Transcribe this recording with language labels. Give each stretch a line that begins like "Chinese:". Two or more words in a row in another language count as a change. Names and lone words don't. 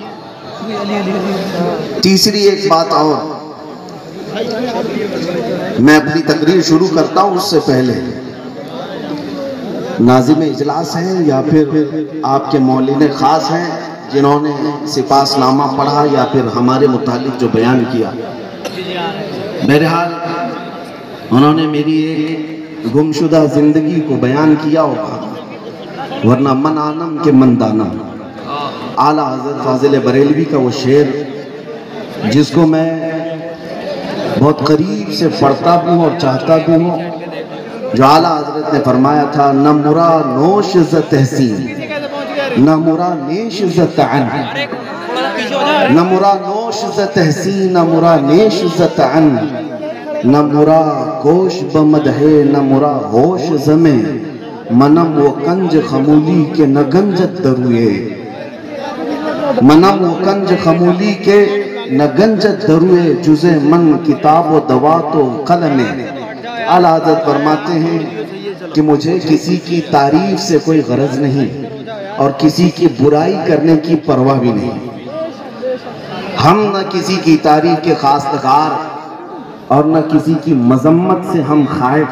Urdu: تیسری ایک بات اور، میں اپنی تقریر شروع کرتا ہوں اس سے پہلے ناظم اجلاس ہیں یا پھر آپ کے مولین خاص ہیں جنہوں نے سپاس نامہ پڑھا یا پھر ہمارے متعلق جو بیان کیا، بہرحال انہوں نے میری ایک گمشدہ زندگی کو بیان کیا ہوگا، ورنہ
Persian: من آنم کے من دانم۔
Urdu: اعلیٰ حضرت فاضل بریلوی کا وہ شعر جس کو میں بہت قریب سے پڑھتا بھی ہوں اور چاہتا بھی ہوں، جو اعلیٰ حضرت نے فرمایا تھا،
Persian: نہ مرا نوش ز تحسین نہ مرا نیش ز تعن، نہ مرا نوش ز تحسین نہ مرا نیش ز تعن، نہ مرا کوش بمدح نہ مرا ہوش زمیں، منم و کنج خمولی کے نہ گنجت دروئے، منم و کنج خمولی کے نہ گنجت دروے جزے من کتاب و دوا تو قلم.
Urdu: اعلیٰ حضرت فرماتے ہیں کہ مجھے کسی کی تعریف سے کوئی غرض نہیں اور کسی کی برائی کرنے کی پرواہ بھی نہیں. ہم نہ کسی کی تعریف کے خواستگار اور نہ کسی کی مذمت سے ہم خائف.